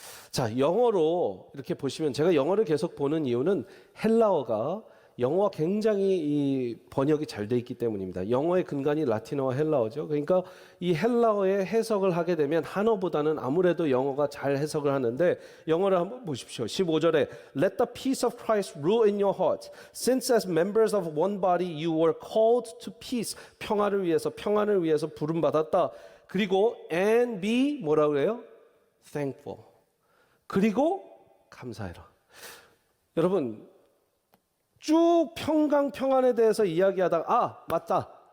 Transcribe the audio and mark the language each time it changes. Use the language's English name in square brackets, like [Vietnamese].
[Korean] 자, 영어로 이렇게 보시면 제가 영어를 계속 보는 이유는 헬라어가 영어와 굉장히 이 번역이 잘 돼 있기 때문입니다. 영어의 근간이 라틴어와 헬라어죠. 그러니까 이 헬라어의 해석을 하게 되면 한어보다는 아무래도 영어가 잘 해석을 하는데 영어를 한번 보십시오. [English] 15절에 Let the peace of Christ rule in your hearts. Since as members of one body you were called to peace. [Korean] 평안을 위해서 부름받았다. 그리고 [English] and be [Korean] 뭐라고 그래요? [English] Thankful. [Korean] 그리고 감사해라. 여러분 쭉 평강 평안에 대해서 이야기하다가 맞다.